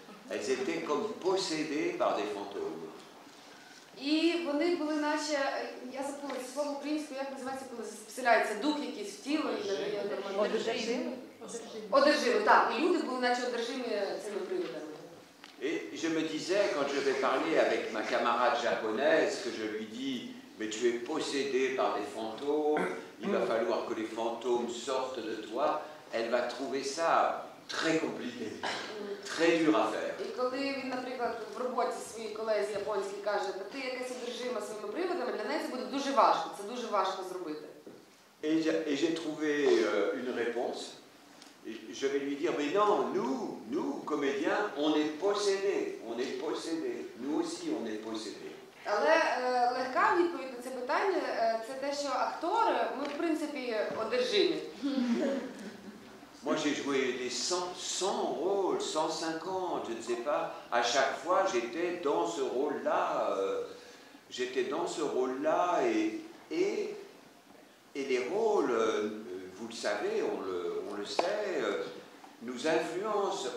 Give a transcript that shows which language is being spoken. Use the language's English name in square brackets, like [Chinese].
[French] Elles étaient comme possédées par des fantômes. [Ukrainian] І вони були наче, я забула слово українською, як називається, коли вселяється дух якийсь в тіло і надає нормальне життя. Одержими, так. І люди були наче одержимі цими привидами. [French] Et je me disais, quand je vais parler avec ma camarade japonaise, que je lui dis, mais tu es possédé par des fantômes, il va falloir que les fantômes sortent de toi, elle va trouver ça très compliqué, très dur à faire. [Ukrainian] І коли він, наприклад, в роботі своїй колезі японській каже, та ти якась одержима своїми привидами, для неї це буде дуже важко, це дуже важко зробити. [French] Et j'ai trouvé une réponse. Je vais lui dire, mais non, nous, comédiens, on est possédés, nous aussi on est possédés. [Ukrainian] Але легка відповідь на це питання, це те, що актори, ми в принципі одержимі. [French] Moi, j'ai joué des 100 rôles, 150, je ne sais pas. À chaque fois, j'étais dans ce rôle-là. J'étais dans ce rôle-là et les rôles, vous le savez, on le sait, nous influencent.